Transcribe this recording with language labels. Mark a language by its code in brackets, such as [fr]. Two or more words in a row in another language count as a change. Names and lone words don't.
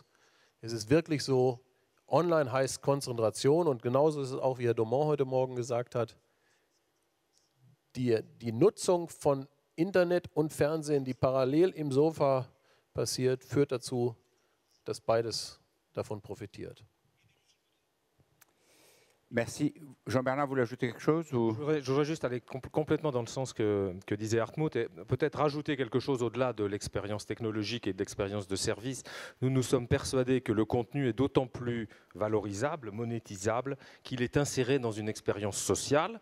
[de] Es ist wirklich so, online heißt Konzentration und genauso ist es auch, wie Herr Domont heute Morgen gesagt hat, die Nutzung von Internet und Fernsehen, die parallel im Sofa passiert, führt dazu, dass beides davon profitiert. [fr] Merci. Jean-Bernard, vous voulez ajouter quelque chose ou... Je voudrais juste aller complètement dans le sens que disait Hartmut et peut-être rajouter quelque chose au-delà de l'expérience technologique et de l'expérience de service. Nous sommes persuadés que le contenu est d'autant plus valorisable, monétisable, qu'il est inséré dans une expérience sociale.